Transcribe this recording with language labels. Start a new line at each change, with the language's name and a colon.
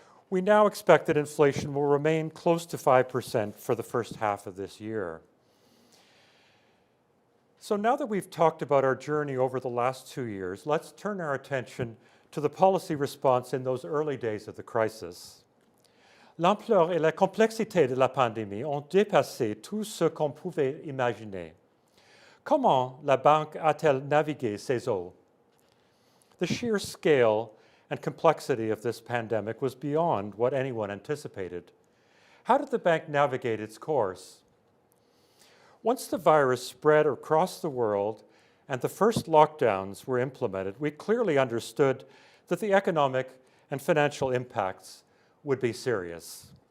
English: We now expect that inflation will remain close to 5% for the first half of this year. So now that we've talked about our journey over the last 2 years, let's turn our attention to the policy response in those early days of the crisis.
French: L'ampleur et la complexité de la pandémie ont dépassé tout ce qu'on pouvait imaginer. Comment la banque a-t-elle navigué ces eaux?
English: The sheer scale and complexity of this pandemic was beyond what anyone anticipated. How did the bank navigate its course? Once the virus spread across the world and the first lockdowns were implemented, we clearly understood that the economic and financial impacts would be serious.